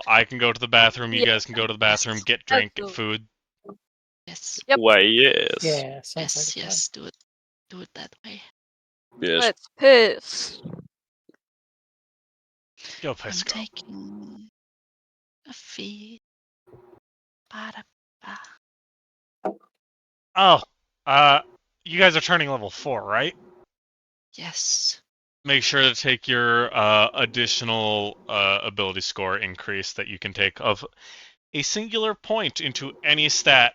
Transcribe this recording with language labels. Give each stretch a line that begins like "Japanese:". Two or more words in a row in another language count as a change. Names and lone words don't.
English: I can go to the bathroom. You Yeah. guys can go to the bathroom, get drink, get food. Yes. Yep. Why, yes. Yeah, sounds like a plan. Yes. Do it that way. Yes. Let's piss. Go piss, I'm girl. taking a feed. Ba-da-ba. Oh, you guys are turning level 4, right? Yes. Make sure to take your additional ability score increase that you can take of a singular point into any stat.